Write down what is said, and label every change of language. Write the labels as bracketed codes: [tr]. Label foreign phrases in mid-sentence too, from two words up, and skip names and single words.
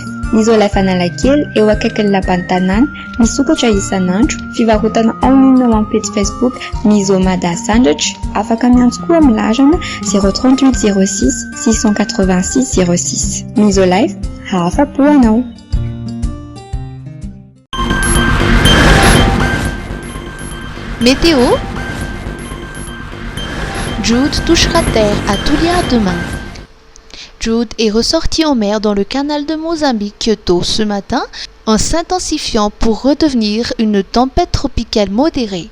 [mg] Ny Isolife Analakely eo akaikin'ny lapan'ny tanàna misokatra isan'andro fivarotana online ao amin'ny page Facebook Mizomada Sandratra afaka miantso koa amin'ny larana 038 06 686 06. Ny Isolife hahafapo anao. [fr] Météo. Jude touchera terre à Tulia demain. Jude est ressorti en mer dans le canal de Mozambique tôt ce matin en s'intensifiant pour redevenir une tempête tropicale modérée.